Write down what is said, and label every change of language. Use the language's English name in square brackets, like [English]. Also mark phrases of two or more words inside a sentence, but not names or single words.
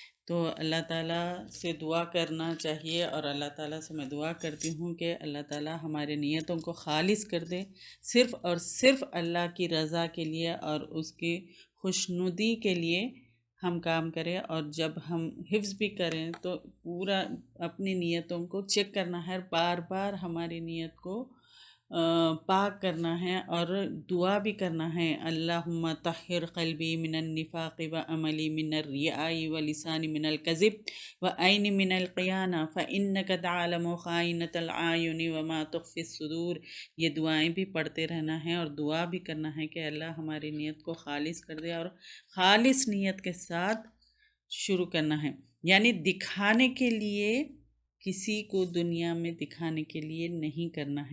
[Urdu] تو اللہ تعالیٰ سے دعا کرنا چاہیے، اور اللہ تعالیٰ سے میں دعا کرتی ہوں کہ اللہ تعالیٰ ہمارے نیتوں کو خالص کر دے، صرف اور صرف اللہ کی رضا کے لیے اور اس کی خوشنودی کے لیے ہم کام کریں. اور جب ہم حفظ بھی کریں تو پورا اپنی نیتوں کو چیک کرنا ہے، بار بار ہماری نیت کو پاک کرنا ہے، اور دعا بھی کرنا ہے. [Arabic] اللہم طہر قلبی من النفاق و عملی من الریاء و لسانی من الکذب و عینی من القیانہ فإنک تعلم خائنۃ العیون وما تخفی الصدور. [Urdu] یہ دعائیں بھی پڑھتے رہنا ہے اور دعا بھی کرنا ہے کہ اللہ ہماری نیت کو خالص کر دے، اور خالص نیت کے ساتھ شروع کرنا ہے. یعنی دکھانے کے لیے، کسی کو دنیا میں دکھانے کے لیے نہیں کرنا ہے.